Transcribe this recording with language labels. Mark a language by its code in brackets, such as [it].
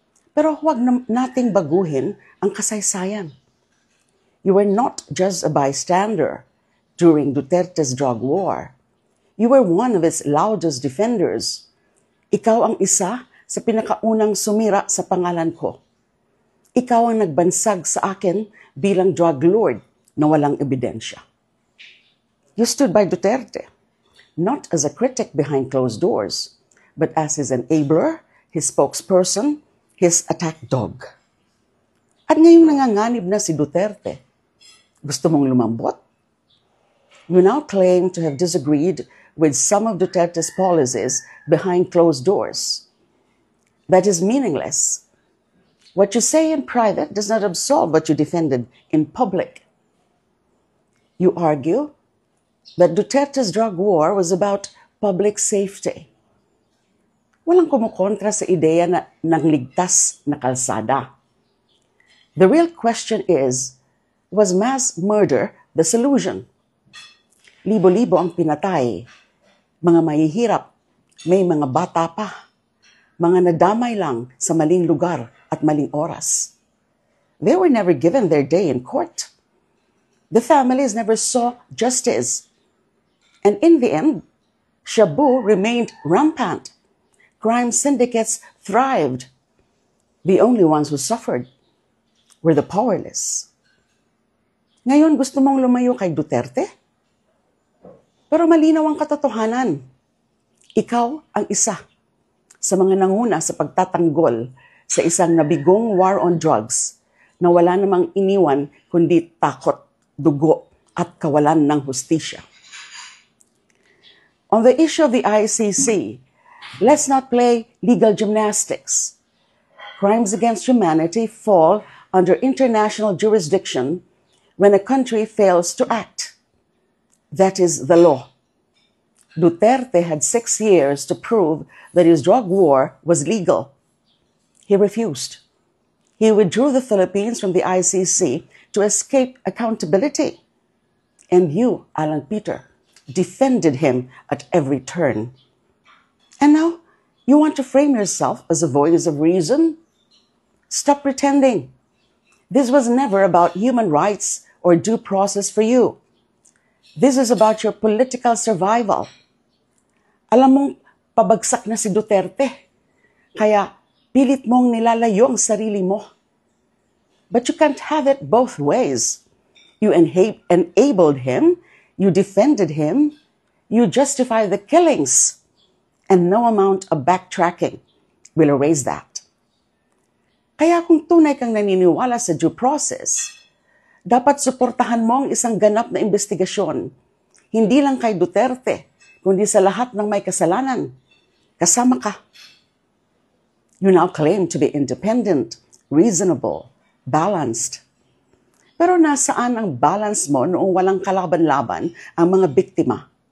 [tl] Pero huwag nating baguhin ang kasaysayan. [en] You were not just a bystander during Duterte's drug war. You were one of its loudest defenders. [tl] Ikaw ang isa sa pinakaunang sumira sa pangalan ko. Ikaw ang nagbansag sa akin bilang drug lord na walang ebidensya. [en] You stood by Duterte, not as a critic behind closed doors, but as his enabler, his spokesperson, his attack dog. [tl] At ngayong nanganganib na si Duterte, gusto mong lumambot? [en] You now claim to have disagreed with some of Duterte's policies behind closed doors. That is meaningless. What you say in private does not absolve what you defended in public. You argue that Duterte's drug war was about public safety. [tl] Walang kumukontra sa ideya ng ligtas na kalsada. [en] The real question is, was mass murder the solution? [tl] Libo-libo ang pinatay, mga mahihirap, may mga bata pa, mga nadamay lang sa maling lugar at maling oras. [en] They were never given their day in court. The families never saw justice. And in the end, shabu remained rampant. Crime syndicates thrived. The only ones who suffered were the powerless. [tl] Ngayon, gusto mong lumayo kay Duterte? Pero malinaw ang katotohanan. Ikaw ang isa sa mga nanguna sa pagtatanggol sa isang nabigong war on drugs na wala namang iniwan kundi takot, dugo at kawalan ng hustisya. [en] On the issue of the ICC, let's not play legal gymnastics. Crimes against humanity fall under international jurisdiction when a country fails to act. That is the law. Duterte had 6 years to prove that his drug war was legal. He refused. He withdrew the Philippines from the ICC to escape accountability. And you, Alan Peter, defended him at every turn. And now, you want to frame yourself as a voice of reason? Stop pretending. This was never about human rights or due process for you. This is about your political survival. [tl] Alam mong pabagsak na si Duterte, kaya pilit mong nilalayo ang sarili mo. [en] But you can't have it both ways. You enabled him, you defended him, you justify the killings, and no amount of backtracking will erase that. [tl] Kaya kung tunay kang naniniwala sa due process, dapat suportahan mo ang isang ganap na investigasyon, hindi lang kay Duterte, kundi sa lahat ng may kasalanan. Kasama ka. [en] You now claim to be independent, reasonable, balanced. [tl] Pero nasaan ang balance mo noong walang kalaban-laban ang mga biktima?